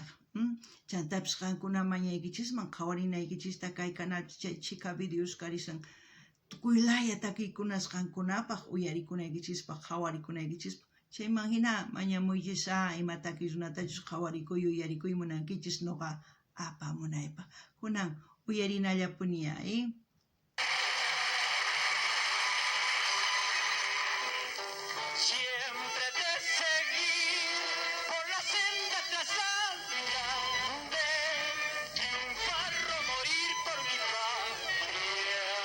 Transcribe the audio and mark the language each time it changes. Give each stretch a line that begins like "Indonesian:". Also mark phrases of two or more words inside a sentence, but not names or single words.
Quechua: Chantapis qankuna mañaykichisman qhawarinaykichista kay canal chika videos karisan tukuylaya takiykunas qankunapaq uyarikunaykichispaq qhawarikunaykichispa chayman hina mañamuychis imataki runatachus qhawarikuy uyarikuy munankichis nuqa apamunaypaq kunan uyarinallapuni
Spanish: Siempre te seguir por la senda trazada de triunfar o morir por mi patria.